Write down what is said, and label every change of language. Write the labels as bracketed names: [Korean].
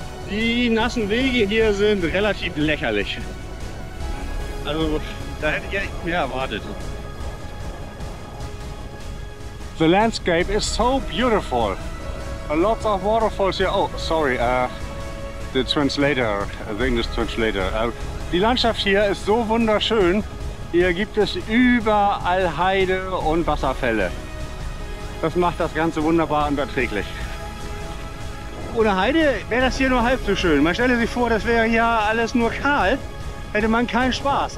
[German] Die nassen Wege hier sind relativ lächerlich. Also da hätte ich echt mehr erwartet. [English] The landscape is so beautiful. A lot of waterfalls here. Oh, sorry, the translator, the English translator. [German] Die Landschaft hier ist so wunderschön. Hier gibt es überall Heide und Wasserfälle. Das macht das Ganze wunderbar und erträglich. Ohne Heide wäre das hier nur halb so schön. Man stelle sich vor, das wäre hier alles nur kahl, hätte man keinen Spaß.